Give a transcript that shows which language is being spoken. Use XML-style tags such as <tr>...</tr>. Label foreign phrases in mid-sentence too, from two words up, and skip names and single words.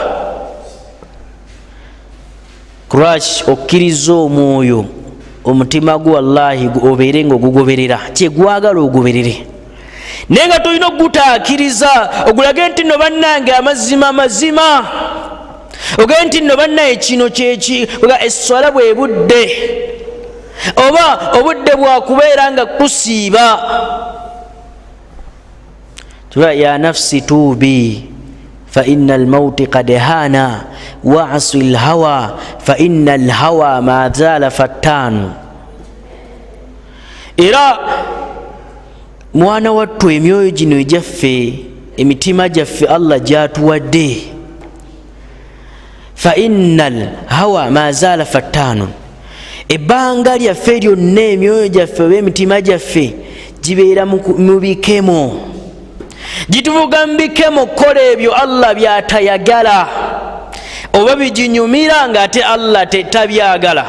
<lg>Kuraki okkiriza omwoyo omutima gwo wallahi obeere nga ogugoberera kyegwagala ogoberere naye nga tolina okugutaakiriza ogulage nti no bannange amazima ogende nti no bannaye kino kyeki esswala bwe budde oba obudde bwakubeera nga kusiiba.</lg> <ar>توبي يا نفس توبي فإن الموت قد حان واعص الهوى فإن الهوى ما زال فتانا.</ar> <lg>Era mwana wattu emyoyo gino egyaffe emitima gyaffe Allah gyatuwadde</lg> <ar>فإن الهوى ما زال فتانا.</ar> <lg>Ebbanga lyaffe lyonna emyoyo gyaffe oba emitima gyaffe gibeera mu bikemo gituvuga mu bikemo kukola ebyo Allah byatayagala oba biginyumira nga ate Allah tabyagala.</lg>